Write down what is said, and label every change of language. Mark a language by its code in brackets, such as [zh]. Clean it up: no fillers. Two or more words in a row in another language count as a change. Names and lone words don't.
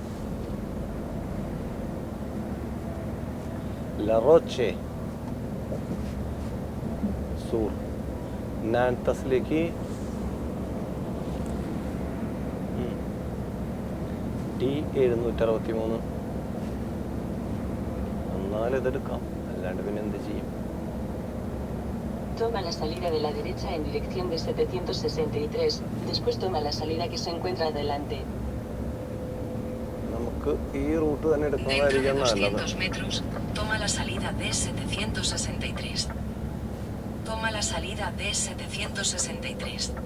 [ml] ലറോച്ചെ സൂർ നാൻതസിലേക്ക് D763. എന്നാൽ ഇതെടുക്കാം, അല്ലാണ്ട് പിന്നെ എന്ത് ചെയ്യും? [es] Toma la salida de la derecha en dirección de 763. Después toma la salida que se encuentra adelante. [ml] നമുക്ക് ഈ റൂട്ട് തന്നെ [es] Dentro de [ml] എടുക്കുന്നതായിരിക്കും നല്ലത്. [es] 200 metros, toma la salida D763. Toma la salida D763.